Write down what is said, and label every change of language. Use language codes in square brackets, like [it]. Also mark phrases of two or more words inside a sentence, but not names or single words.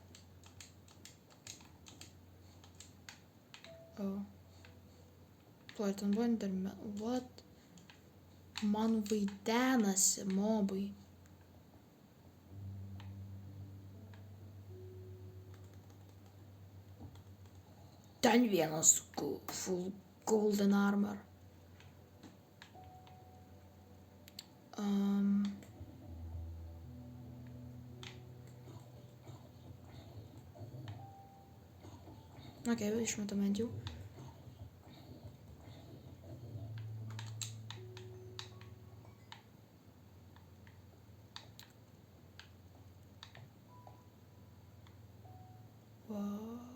[lt] O. Ploj, ten buvo enderman. What? Man vaidenasi mobai. Ten vienas [en] full golden armor. [lt] Okei, išmetam bent jau. Wow.